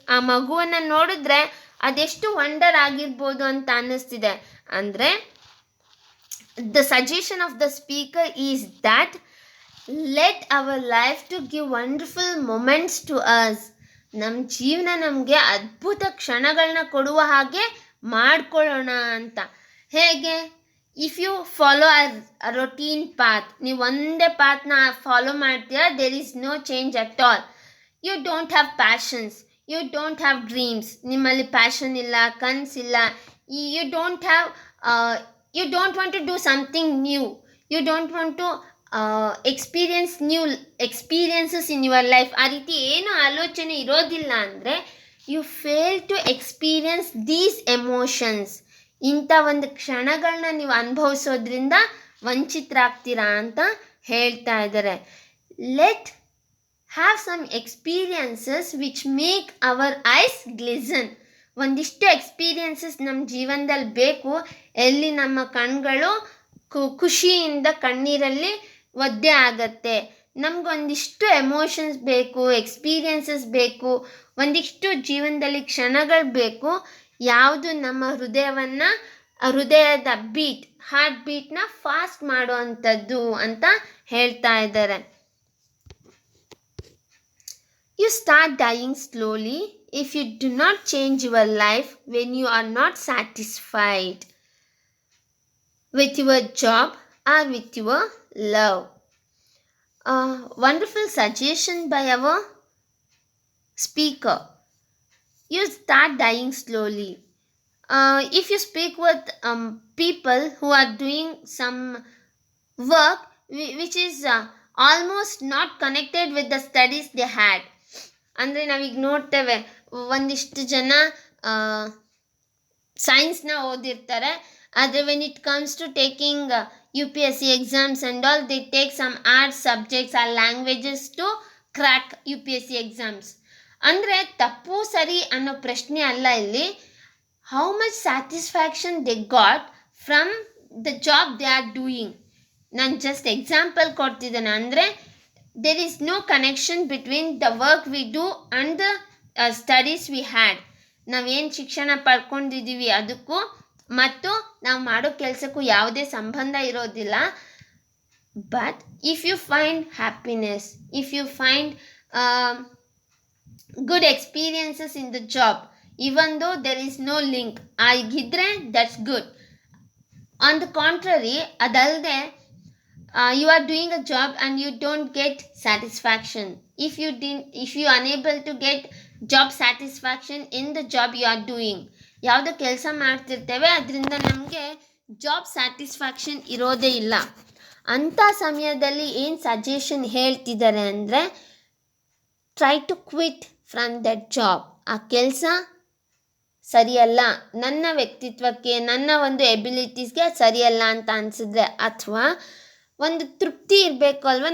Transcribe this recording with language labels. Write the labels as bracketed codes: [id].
[kn] ಆ ಮಗುವನ್ನು ನೋಡಿದ್ರೆ ಅದೆಷ್ಟು ವಂಡರ್ ಆಗಿರ್ಬೋದು ಅಂತ ಅನ್ನಿಸ್ತಿದೆ. [en] ಅಂದರೆ the suggestion of the speaker is that let our life to give wonderful moments to us. [kn] ನಮ್ಮ ಜೀವನ ನಮಗೆ ಅದ್ಭುತ ಕ್ಷಣಗಳನ್ನ ಕೊಡುವ ಹಾಗೆ ಮಾಡ್ಕೊಳ್ಳೋಣ ಅಂತ. ಹೇಗೆ? [en] if you follow a routine path, [kn] ನೀವು ಒಂದೇ ಪಾತ್ನ ಫಾಲೋ ಮಾಡ್ತೀರಾ, [en] There is no change at all. You don't have passions, you don't have dreams. [kn] ನಿಮ್ಮಲ್ಲಿ ಪ್ಯಾಷನ್ ಇಲ್ಲ, ಕನಸಿಲ್ಲ. [en] You don't have you don't want to do something new. You don't want to experience new experiences in your life. [kn] ಆ ರೀತಿ ಏನು ಆಲೋಚನೆ ಇರೋದಿಲ್ಲ ಅಂದರೆ [en] You fail to experience these emotions. [kn] ಇಂಥ ಒಂದು ಕ್ಷಣಗಳನ್ನ ನೀವು ಅನುಭವಿಸೋದ್ರಿಂದ ವಂಚಿತರಾಗ್ತೀರಾ ಅಂತ ಹೇಳ್ತಾ ಇದ್ದಾರೆ. [en] Let have some experiences which make our eyes glisten. [kn] ಒಂದಿಷ್ಟು ಎಕ್ಸ್ಪೀರಿಯನ್ಸಸ್ ನಮ್ಮ ಜೀವನದಲ್ಲಿ ಬೇಕು, ಎಲ್ಲಿ ನಮ್ಮ ಕಣ್ಗಳು ಖುಷಿಯಿಂದ ಕಣ್ಣೀರಲ್ಲಿ ಒದ್ದೆ ಆಗತ್ತೆ. ನಮಗೊಂದಿಷ್ಟು ಎಮೋಷನ್ಸ್ ಬೇಕು, ಎಕ್ಸ್ಪೀರಿಯನ್ಸಸ್ ಬೇಕು, ಒಂದಿಷ್ಟು ಜೀವನದಲ್ಲಿ ಕ್ಷಣಗಳು ಬೇಕು, ಯಾವುದು ನಮ್ಮ ಹೃದಯದ ಹಾರ್ಟ್ ಬೀಟ್ನ ಫಾಸ್ಟ್ ಮಾಡುವಂಥದ್ದು ಅಂತ ಹೇಳ್ತಾ ಇದ್ದಾರೆ. [en] You start dying slowly if you do not change your life when you are not satisfied with your job or with your love. Wonderful suggestion by our speaker. You start dying slowly. If you speak with people who are doing some work which is almost not connected with the studies they had. [kn] ಅಂದರೆ ನಾವೀಗ ನೋಡ್ತೇವೆ, ಒಂದಿಷ್ಟು ಜನ ಸೈನ್ಸ್ನ ಓದಿರ್ತಾರೆ, ಆದರೆ [en] When it comes to taking UPSC exams and all, they take some arts subjects or languages to crack UPSC exams. [kn] ಅಂದರೆ ತಪ್ಪು ಸರಿ ಅನ್ನೋ ಪ್ರಶ್ನೆ ಅಲ್ಲ ಇಲ್ಲಿ. [en] How much satisfaction they got from the job they are doing. [kn] ನಾನು just example ಕೊಡ್ತಿದ್ದೇನೆ. ಅಂದರೆ [en] There is no connection between the work we do and the studies we had. [kn] ನಾವೇನು ಶಿಕ್ಷಣ ಪಡ್ಕೊಂಡಿದ್ದೀವಿ ಅದಕ್ಕೂ ಮತ್ತು ನಾವು ಮಾಡೋ ಕೆಲಸಕ್ಕೂ ಯಾವುದೇ ಸಂಬಂಧ ಇರೋದಿಲ್ಲ. [en] But if you find happiness, if you find good experiences in the job, even though there is no link, ಆಗಿದ್ರೆ that's good. On the contrary, ಅದಲ್ಲದೆ you are doing a job and you don't get satisfaction. If you unable to get job satisfaction in the job you are doing, [kn] ಯಾವುದೋ ಕೆಲಸ ಮಾಡ್ತಿರ್ತೇವೆ ಅದರಿಂದ ನಮಗೆ job satisfaction ಇರೋದೇ ಇಲ್ಲ. ಅಂಥ ಸಮಯದಲ್ಲಿ ಏನು ಸಜೆಷನ್ ಹೇಳ್ತಿದ್ದಾರೆ ಅಂದರೆ, [en] Try to quit from that job. [kn] ಆ ಕೆಲಸ ಸರಿಯಲ್ಲ, ನನ್ನ ವ್ಯಕ್ತಿತ್ವಕ್ಕೆ, ನನ್ನ ಒಂದು ಎಬಿಲಿಟೀಸ್ಗೆ ಸರಿಯಲ್ಲ ಅಂತ ಅನಿಸಿದ್ರೆ, ಅಥವಾ ಒಂದು ತೃಪ್ತಿ ಇರಬೇಕು ಅಲ್ವ.